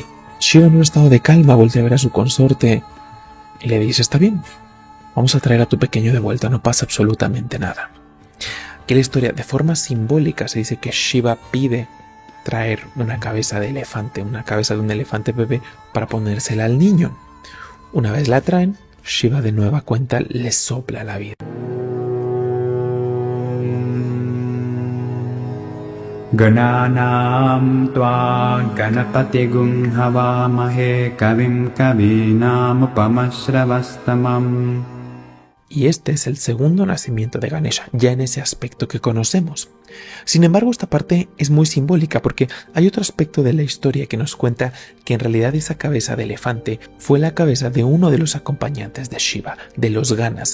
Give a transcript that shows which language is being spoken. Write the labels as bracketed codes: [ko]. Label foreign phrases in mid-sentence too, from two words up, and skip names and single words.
[es] Shiva, en un estado de calma, voltea a ver a su consorte y le dice: está bien, vamos a traer a tu pequeño de vuelta, no pasa absolutamente nada. Que la historia, de forma simbólica, se dice que Shiva pide traer una cabeza de elefante, una cabeza de un elefante bebé, para ponérsela al niño. Una vez la traen, Shiva de nueva cuenta le sopla la vida. [sa] गणानाम् त्व गणपतिगुम् हवामहे कविम् कविनम् उपमस्रवस्तमम्. [es] Y este es el segundo nacimiento de Ganesha, ya en ese aspecto que conocemos. Sin embargo, esta parte es muy simbólica porque hay otro aspecto de la historia que nos cuenta que en realidad esa cabeza de elefante fue la cabeza de uno de los acompañantes de Shiva, de los Ganas.